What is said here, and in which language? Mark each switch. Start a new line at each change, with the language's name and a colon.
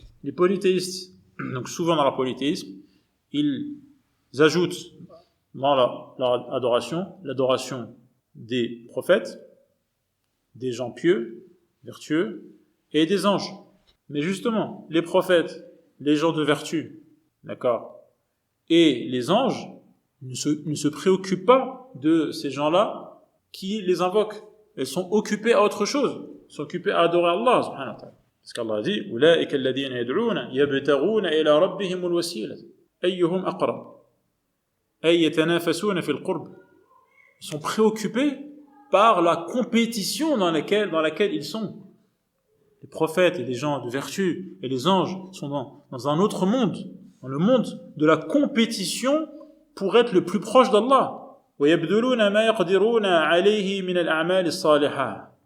French: Les polythéistes, donc souvent dans leur polythéisme, ils ajoutent dans leur adoration l'adoration des prophètes, des gens pieux, vertueux, et des anges. Mais justement, les prophètes, les gens de vertu, d'accord, et les anges ne se préoccupent pas de ces gens-là qui les invoquent. Ils sont occupés à autre chose. Ils sont occupés à adorer Allah, subhanahu wa ta'ala. Parce qu'Allah dit,
Arabic: أُولَٰئِكَ الَّذِينَ يَدْعُونَ يَبْتَغُونَ إِلَىٰ رَبِّهِمُ الْوَسِيلَةَ أَيُّهُمْ أَقْرَبُ أَيْ يَتَنَافَسُونَ فِي الْقُرْبِ.
French: Ils sont préoccupés par la compétition dans laquelle ils sont. Les prophètes et les gens de vertu et les anges sont dans un autre monde, dans le monde de la compétition pour être le plus proche d'Allah.
Arabic: وَيَبْذُلُونَ مَا يَقْدِرُونَ عَلَيْهِ مِنَ الْأَعْمَالِ الصَّالِحَةِ.